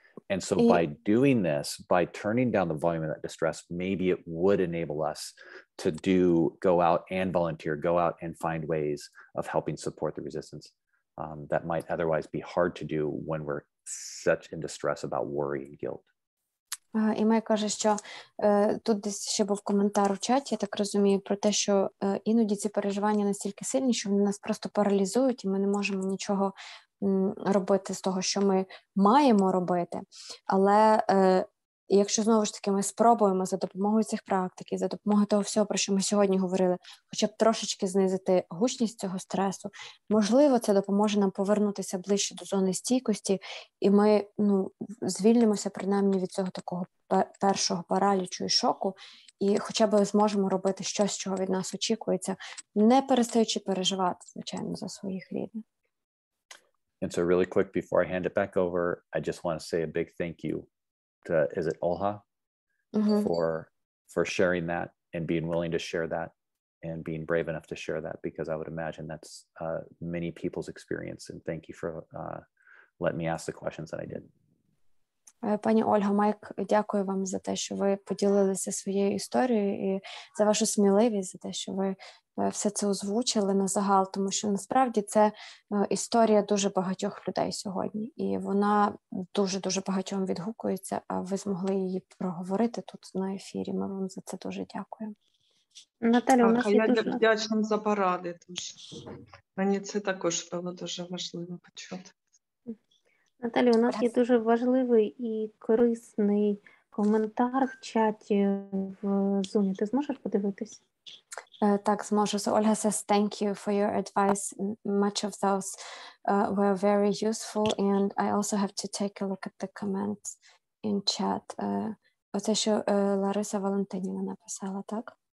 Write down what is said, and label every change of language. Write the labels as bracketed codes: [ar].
[en] And so by doing this, by turning down the volume of that distress, maybe it would enable us to go out and volunteer, go out and find ways of helping support the resistance that might otherwise be hard to do when we're such in distress about worry and guilt. [uk] І Май каже, що тут десь ще був коментар у чаті, я так розумію, про те, що іноді ці переживання настільки сильні, що вони нас просто паралізують, і ми не можемо нічого робити з того, що ми маємо робити. Але якщо, знову ж таки, ми спробуємо за допомогою цих практик, за допомогою того всього, про що ми сьогодні говорили, хоча б трошечки знизити гучність цього стресу, можливо, це допоможе нам повернутися ближче до зони стійкості, і ми звільнимося принаймні від цього такого першого паралічу і шоку, і хоча б зможемо робити щось, чого від нас очікується, не перестаючи переживати, звичайно, за своїх рідних. [en] And so really quick, before I hand it back over, I just want to say a big thank you to, is it Olha? For sharing that and being willing to share that and being brave enough to share that, because I would imagine that's many people's experience. And thank you for letting me ask the questions that I did. [uk] Пані Ольга, Майк, дякую вам за те, що ви поділилися своєю історією і за вашу сміливість, за те, що ви все це озвучили на загал, тому що насправді це історія дуже багатьох людей сьогодні, і вона дуже-дуже багатьом відгукується, а ви змогли її проговорити тут на ефірі. Ми вам за це дуже дякуємо. Наталя, у нас є я дуже... вдячна за поради. Мені це також було дуже важливо почути. Наталя, у нас є дуже важливий і корисний коментар в чаті в Zoom. Ти зможеш подивитись? Так, зможу. [en] So Olga says, thank you for your advice. Much of those were very useful, and I also have to take a look at the comments in chat. [uk] Оце, що Лариса Валентинівна написала, так?